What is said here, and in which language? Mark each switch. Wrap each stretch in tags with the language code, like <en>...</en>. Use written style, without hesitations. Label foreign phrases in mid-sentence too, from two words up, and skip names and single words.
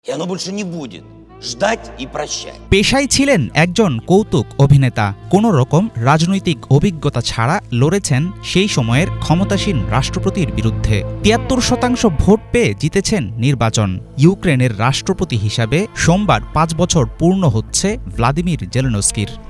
<ru>И оно больше не будет. Ждать и прощать.</ru> <bn>পেশায় ছিলেন একজন কৌতুক অভিনেতা। কোনো রকম রাজনৈতিক অভিজ্ঞতা ছাড়া লড়েছেন সেই সময়ের ক্ষমতাসীন রাষ্ট্রপতির বিরুদ্ধে। ৭৩% ভোট পেয়ে জিতেছেন নির্বাচন। ইউক্রেনের রাষ্ট্রপতি হিসাবে সোমবার ৫ বছর পূর্ণ হচ্ছে ভ্লাদিমির জেলেনস্কির।</bn>